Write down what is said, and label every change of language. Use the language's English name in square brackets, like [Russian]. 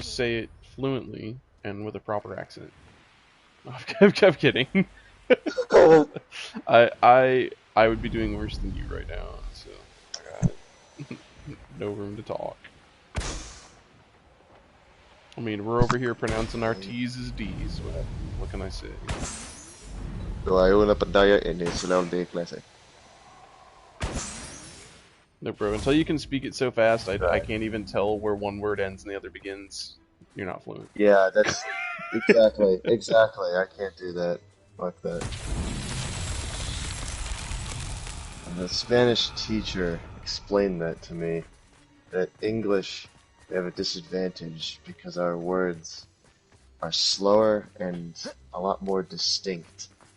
[English] just say it fluently and with a proper accent. I'm kidding. I would be doing worse than you right now, so I got no room to talk. I mean, we're over here pronouncing our T's as D's. What can I say? [Spanish] So hay una pantalla en el salón de clase. [English] No, bro. Until you can speak it so fast, I Right. can't even tell where one word ends and the other begins. You're not fluent. Yeah, that's exactly. I can't do that. Fuck that. The Spanish teacher explained that to me. That English, we have a disadvantage because our words are slower and a lot more distinct.